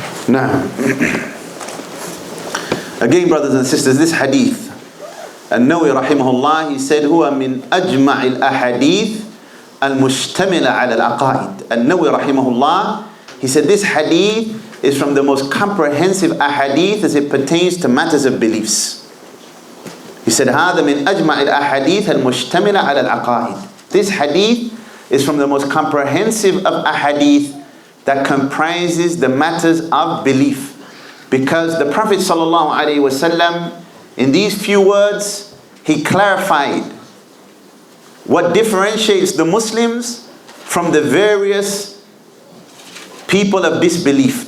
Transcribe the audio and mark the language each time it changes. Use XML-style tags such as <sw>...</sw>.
<en>Now, again, brothers and sisters, this hadith, An-Nawawiyyah rahimahullah, he said, huwa min ajma' al-ahadith al-mushtamila ala al-aqaid. An-Nawawiyyah rahimahullah, he said this hadith is from the most comprehensive ahadith as it pertains to matters of beliefs.</en> <ar>He said, هذا من أجمع الأحاديث المشتملة على العقائد.</ar> <en>This hadith is from the most comprehensive of ahadith that comprises the matters of belief. Because the Prophet ﷺ, in these few words, he clarified what differentiates the Muslims from the various people of disbelief.</en>